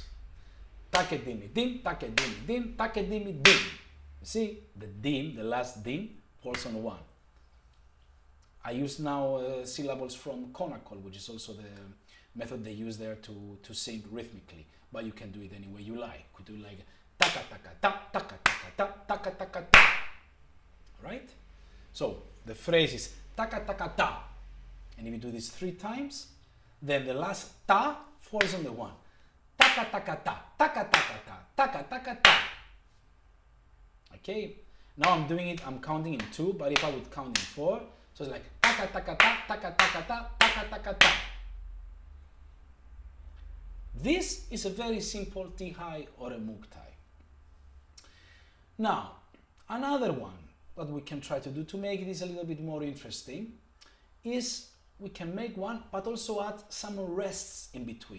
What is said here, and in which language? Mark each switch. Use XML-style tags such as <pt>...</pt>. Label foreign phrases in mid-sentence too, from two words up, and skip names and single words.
<en>Take dimi dim, take dimi dim, take dimi dim. You see, the dim, the last dim, falls on 1. I use now syllables from Konakol, which is also the method they use there to sing rhythmically. But you can do it any way you like. You could do like taka taka ta, taka taka ta, taka taka ta. Right? So the phrase is taka taka ta. And if you do this 3 times, then the last ta falls on the 1. Taka taka ta, taka taka ta, taka taka ta. Okay? Now I'm doing it, I'm counting in 2, but if I would count in 4, so it's like taka taka ta, taka taka ta, taka taka ta. This is a very simple T-high or a Moog-tie. Now, another one that we can try to do to make this a little bit more interesting is we can make one but also add some rests in between.</en>